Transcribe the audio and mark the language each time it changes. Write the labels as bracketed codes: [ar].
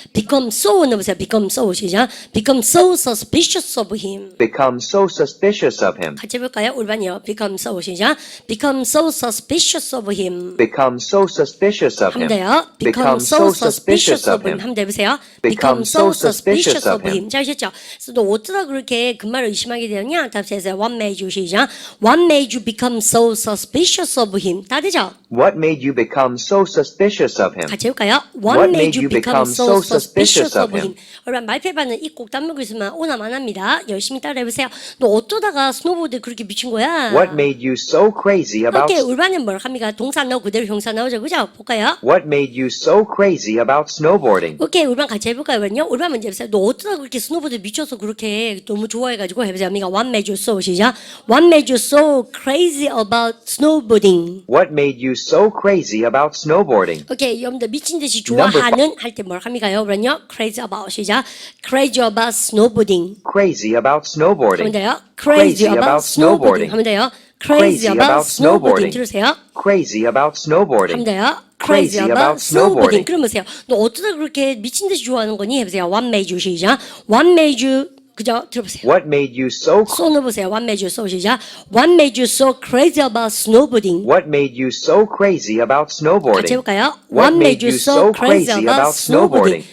[en] become so [ko] 넣어보세요. [en] become so 시작. become so suspicious of him. Become so suspicious of him. [ko] 같이 해볼까요? 우리반이요. [en] become so 시작. become so suspicious of him. Become so suspicious of [ko] 하면 [en] him. [ko] 돼요. [en] become so suspicious of him. [ko] 하면 돼보세요. [en] become so suspicious of him. [ko] 잘 하셨죠? 그래서 너 어쩌다 그렇게 그 말을 의심하게 되었냐? 답세요. [en] What made you 시작. What made you become so suspicious of him? [ko] 다 되죠? [en] What made you become so suspicious of him? [ko] 같이 해볼까요? [en] What made you become so suspicious of him? [ko] 여러분 말패반은 이 꼭 단물고 있으면 오나만 합니다. 열심히 따라해보세요. 너 어쩌다가 스노보드에 그렇게 미친 거야? [en] What made you so crazy about [ko] 오케이, 울반은 뭘 합니까? 동사 나오고 그대로 형사 나오죠. 그죠? 볼까요? [en] What made you so crazy about snowboarding? [ko] 오케이, 울반 같이 해볼까요? 그러면요. 울반 먼저 해보세요. 너 어쩌다 그렇게 스노보드에 미쳐서 그렇게 너무 좋아해가지고 해보세요. 그러니까 [en] What made you so 시작. What made you so crazy about snowboarding? What made you so crazy about snowboarding? [ko] 오케이, 여러분들 미친 듯이 좋아하는 할 때 뭘 합니까요? 그러면요. [en] Crazy about 시작. Crazy about snowboarding. Crazy about [ko] 하면 [en] snowboarding. [ko] 돼요. [en] Crazy about snowboarding. [ko] 하면 돼요. [en] Crazy about snowboarding. [ko] 들으세요. [en] Crazy about snowboarding. [ko] 하면 돼요. [en] Crazy about snowboarding. [ko] 그럼 보세요. 너 어쩌다 그렇게 미친 듯이 좋아하는 거니? 해보세요. [en] What made you 시작. What made you [ko] 그죠? 들어보세요. [en] What made you so [ko] So 넣어보세요. [en] What made you so 시작. What made you so crazy about snowboarding? What made you so crazy about [ko] 같이 [en] snowboarding? [ko] 해볼까요? [en] What made you so crazy about snowboarding?